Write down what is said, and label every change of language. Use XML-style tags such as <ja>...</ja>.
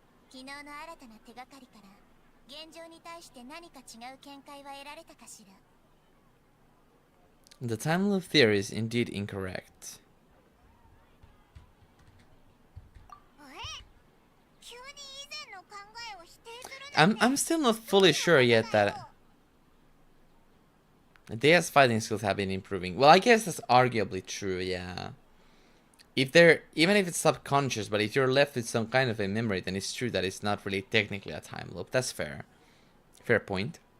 <ja>昨日の新たな手がかりから現状に対して何か違う見解は得られたかしら。</ja> <en>The time loop theory is indeed incorrect.</en> <ja>急に以前の考えを否定するなんて</ja> <en>I'm still not fully sure yet that Dea's fighting skills have been improving. Well, I guess that's arguably true, yeah. If they're, even if it's subconscious, but if you're left with some kind of a memory, then it's true that it's not really technically a time loop. That's fair. Fair point.</en>